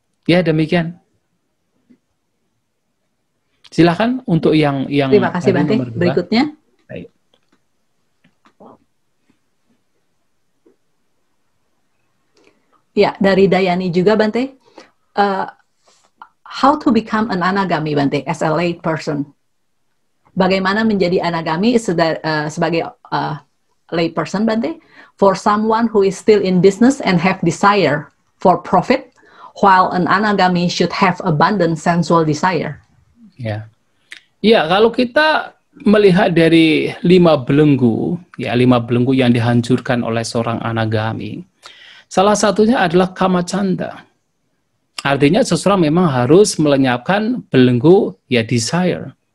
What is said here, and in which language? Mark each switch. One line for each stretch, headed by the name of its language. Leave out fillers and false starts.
Indonesian: Ya, demikian. Silakan untuk yang terima kasih Bante. Berikutnya. Baik. Ya, dari Dayani juga Bante.
English: How to become an anagami Bante as a lay person?
Indonesian: Bagaimana menjadi anagami sebagai
English: lay person
Indonesian: Bante?
English: For someone who is still in business and have desire for profit, while an anagami should have abundant sensual desire.
Indonesian: Ya, kalau kita melihat dari 5 belenggu, ya 5 belenggu yang dihancurkan oleh seorang anagami, salah satunya adalah kamacanda. Artinya seseorang memang harus melenyapkan belenggu ya desire.